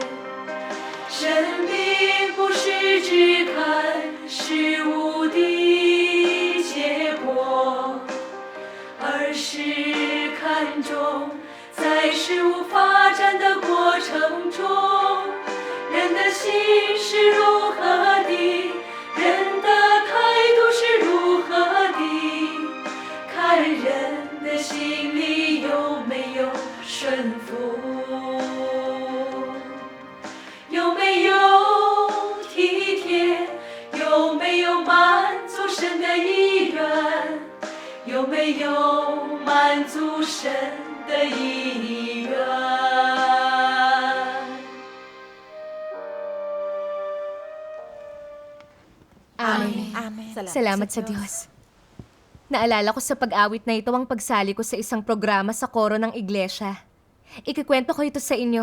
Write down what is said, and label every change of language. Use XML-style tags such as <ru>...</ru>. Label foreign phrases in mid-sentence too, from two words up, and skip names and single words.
<zh>神并不是只看事物的结果，而是看重在事物发展的过程中，人的心是如何的，人的态度是如何的，看人的心里有没有顺服，有没有体贴，有没有满足神的意愿，有没有满足神的意愿。</zh> <tl>Amen. Salamat sa Diyos. Naalala ko sa pag-awit na ito ang pagsali ko sa isang programa sa koro ng iglesia. Ikikwento ko ito sa inyo.</tl>